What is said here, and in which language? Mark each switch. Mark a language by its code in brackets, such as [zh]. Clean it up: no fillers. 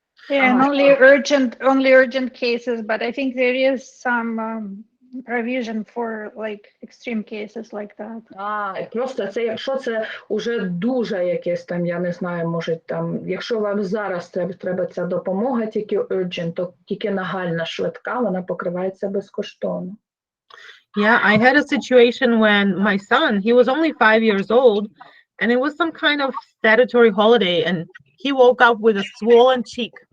[en] Yeah, and only urgent cases, but I think there is some provision for like extreme cases like that. [uk] Просто це, якщо це уже дуже якесь там, я не знаю, може там, якщо вам зараз треба ця допомога, тільки urgent, то тільки нагальна швидка, вона покривається безкоштовно. [en] Yeah, I had a situation when my son, he was only 5 years old, and it was some kind of statutory holiday, and he woke up with a swollen cheek.